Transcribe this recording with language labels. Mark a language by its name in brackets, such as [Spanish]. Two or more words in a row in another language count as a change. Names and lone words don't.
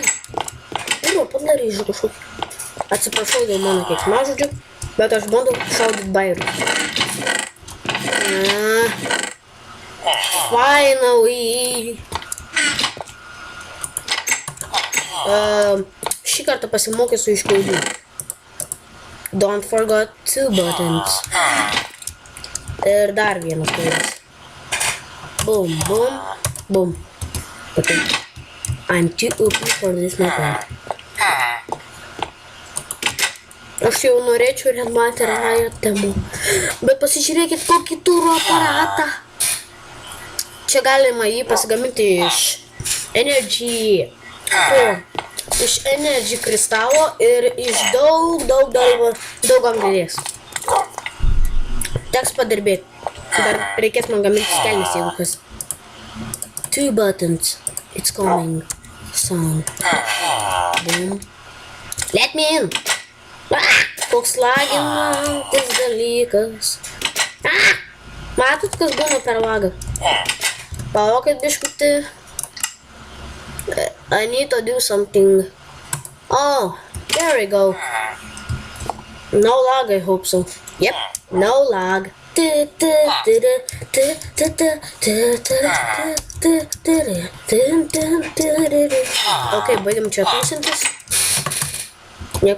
[Lithuanian] Pirma padarai iš kažkokį. Atsiprašau dėl mano keiksmažodžių, bet aš bandau šaudyt bairių. [English] Finally. [Lithuanian] Šį kartą pasimokysiu iš klaidų. [English] Don't forget 2 buttons. [Lithuanian] Ir dar vienas klaidas. [English] Boom, boom, boom. Okay. I'm too OP for this method. [Lithuanian] Aš jau norėčiau rematį temų. Bet pasižiūrėkit kokį turiu aparatą. Čia galima jį pasigaminti iš Energy Iš energy kristalo ir iš daug anglies. Teks padirbėti. Dar reikės man gaminti kelnes, jeigu kas. [English] 2 buttons. It's coming. Sound. Boom. Let me in. [Lithuanian] Koks laginantis dalykas. Matot, kas būna per lagą? Palaukit biškutį. [English] I need to do something. Oh, there we go. No lag, I hope so. Yep, no lag. [Lithuanian] Ok, baigiam čia tūkstantis. [English] Yep.